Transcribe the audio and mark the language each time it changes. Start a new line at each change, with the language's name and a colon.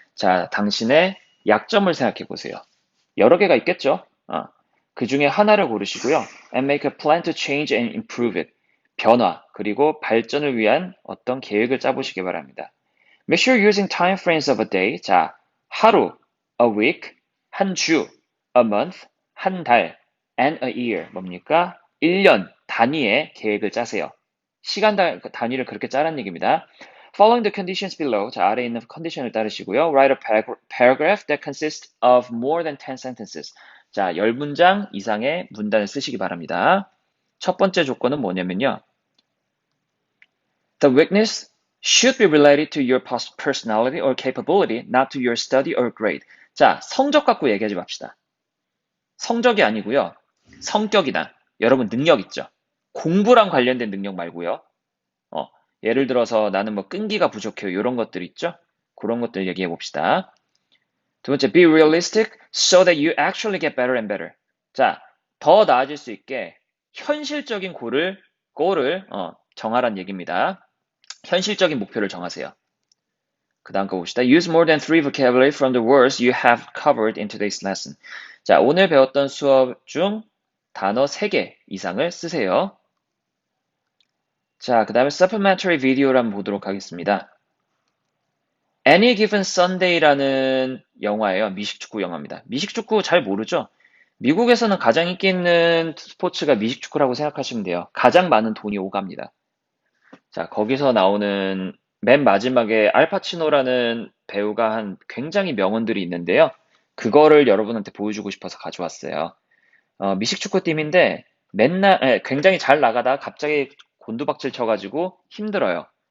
Korean: 자, 당신의 약점을 생각해 보세요. 여러 개가 있겠죠? 그 중에 하나를 고르시고요.
English: And make a plan to change and improve it.
Korean: 변화, 그리고 발전을 위한 어떤 계획을 짜보시기 바랍니다.
English: Make sure using time frames of a day.
Korean: 자, 하루,
English: a week,
Korean: 한 주,
English: a month,
Korean: 한 달,
English: and a year.
Korean: 뭡니까? 1년 단위의 계획을 짜세요. 시간 단위를 그렇게 짜라는 얘기입니다.
English: Following the conditions below.
Korean: 자, 아래에 있는 컨디션을 따르시고요.
English: Write a paragraph that consists of more than 10 sentences.
Korean: 자, 10문장 이상의 문단을 쓰시기 바랍니다. 첫 번째 조건은 뭐냐면요.
English: The weakness should be related to your personality or capability, not to your study or grade.
Korean: 자, 성적 갖고 얘기하지 맙시다. 성적이 아니고요. 성격이나 여러분 능력 있죠. 공부랑 관련된 능력 말고요. 예를 들어서 나는 뭐 끈기가 부족해요. 이런 것들 있죠. 그런 것들 얘기해 봅시다. 두 번째,
English: be realistic so that you actually get better and better.
Korean: 자, 더 나아질 수 있게 현실적인 골을 정하란 얘기입니다. 현실적인 목표를 정하세요. 그 다음 거 봅시다.
English: Use more than 3 vocabulary from the words you have covered in today's lesson.
Korean: 자, 오늘 배웠던 수업 중 단어 3개 이상을 쓰세요. 자, 그 다음에 supplementary video를 한번 보도록 하겠습니다. Any Given Sunday라는 영화예요. 미식축구 영화입니다. 미식축구 잘 모르죠? 미국에서는 가장 인기 있는 스포츠가 미식축구라고 생각하시면 돼요. 가장 많은 돈이 오갑니다. 자, 거기서 나오는 맨 마지막에 알파치노라는 배우가 한 굉장히 명언들이 있는데요. 그거를 여러분한테 보여주고 싶어서 가져왔어요. 미식축구팀인데 맨날 굉장히 잘 나가다 갑자기 곤두박질 쳐가지고 힘들어요.